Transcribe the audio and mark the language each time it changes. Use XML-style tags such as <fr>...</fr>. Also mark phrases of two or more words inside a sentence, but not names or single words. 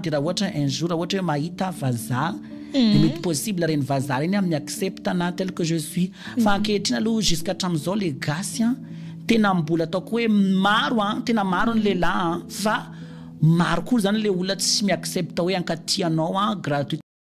<mg>dia raha ohatra</mg> <fr>un jour</fr> <mg>raha ohatra hoe mahita vazaha dia mety possible reny vazaha reny amin'ny accepte anahy</mg> <fr>tel que je suis</fr> <mg>fa ankehitriny aloha jusqu'à hatramin'izao le gasy tena mbola ataoko hoe maro tena maro ny lehilahy fa maro koa zany le olona tsy miaccepte hoe ankatianao gratuit</mg>